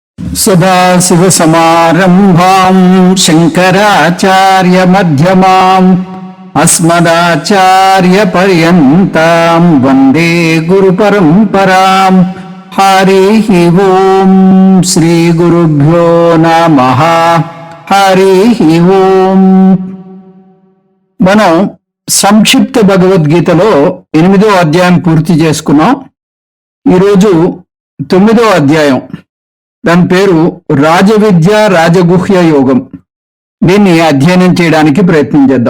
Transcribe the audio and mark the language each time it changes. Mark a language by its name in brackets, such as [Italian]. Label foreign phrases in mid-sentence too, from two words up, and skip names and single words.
[Sanskrit] सदाशिवसमारम्भां शङ्कराचार्यमध्यमाम् अस्मदाचार्यपर्यन्तां वन्दे गुरुपरम्पराम्। हरिः ओम् श्रीगुरुभ्यो नमः। हरिः ओम्। [Telugu] మనం సంక్షిప్త భగవద్గీతలో 8వ అధ్యాయం పూర్తి చేసుకున్నాం. ఈరోజు 9వ అధ్యాయం, దాని పేరు రాజవిద్య రాజగుహ్య యోగం. దీన్ని అధ్యయనం చేయడానికి ప్రయత్నం చేద్దాం.